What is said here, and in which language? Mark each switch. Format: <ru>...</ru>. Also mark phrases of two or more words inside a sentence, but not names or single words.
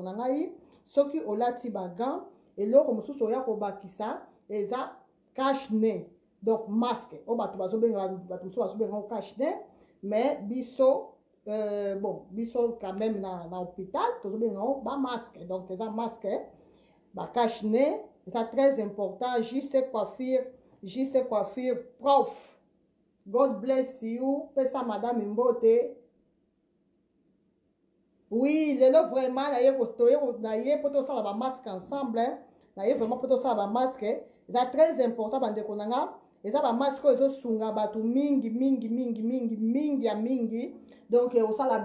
<ln>na ngai soki olati bagan eloko mosusu oya kobakisa eza</ln> <fr>cache-nez donc masque</fr> <ln>oyo bato bazobenga bato mosusu bazobenga cache-nez mais biso bon biso</ln> <fr>quand même</fr> <ln>na hôpital tozobenga ba masque donc eza masque ba cache-nez eza</ln> <fr>très important</fr> <ln>JC Coiffure prof</ln> <en>God bless you</en> <ln>pesa madame Mbote oui lelo vraiment na ye po tosala ba</ln> <fr>masque ensemble</fr> <ln>na ye vraiment po tosala ba masque eza</ln> <fr>très important</fr> <ln>bandeko na nga eza ba masque oyo ezosunga bato mingi ya mingi donc osala</ln>